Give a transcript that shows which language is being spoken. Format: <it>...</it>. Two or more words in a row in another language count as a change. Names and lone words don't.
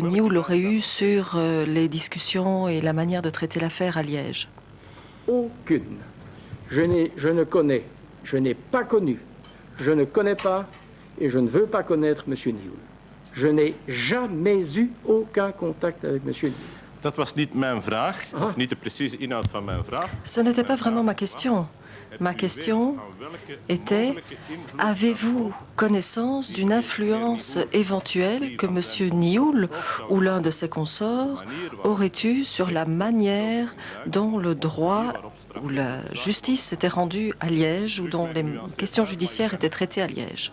<fr>Nihoul aurait eue sur les discussions et la manière de traiter l'affaire à Liège? Aucune. Je n'ai pas connu, je ne connais pas et je ne veux pas connaître M. Nihoul. Je n'ai jamais eu aucun contact avec M. Nihoul.</fr> <nl>Dat was niet mijn vraag, of niet de precieze inhoud van mijn vraag.</nl> <fr>Ce n'était pas vraiment ma question. Ma question était, avez-vous connaissance d'une influence éventuelle que M. Nihoul ou l'un de ses consorts aurait eue sur la manière dont le droit ou la justice était rendue à Liège ou dont les questions judiciaires étaient traitées à Liège?</fr>